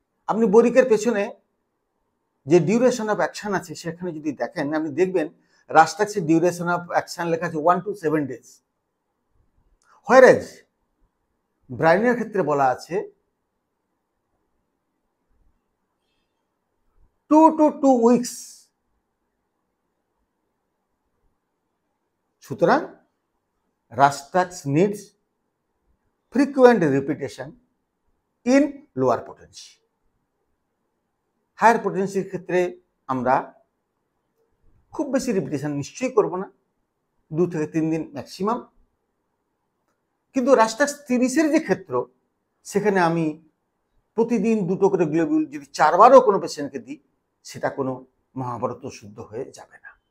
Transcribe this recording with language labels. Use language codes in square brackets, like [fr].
[bn] আপনি বরিকের পেছনে যে ডিউরেশন অফ অ্যাকশন আছে সেখানে যদি দেখেন, আপনি দেখবেন রাস্টাক্সের ডিউরেশন অফ অ্যাকশন লেখা আছে 1 to 7 days, হোয়ারেজ ব্রায়োনিয়ার ক্ষেত্রে বলা আছে 2 to 2 weeks। [en] সুতরাং rhus tox needs frequent repetition in lower potency। [bn] Higher পোটেন্সির ক্ষেত্রে আমরা খুব বেশি রিপিটেশন নিশ্চয়ই করব না, 2 থেকে 3 দিন ম্যাক্সিমাম। কিন্তু রাস্টাক্স 30-এর যে ক্ষেত্র, সেখানে আমি প্রতিদিন 2টো করে গ্লোবিউল যদি 4 বারও কোনো পেশেন্টকে দিই, সেটা কোনো মহাভারত শুদ্ধ হয়ে যাবে না।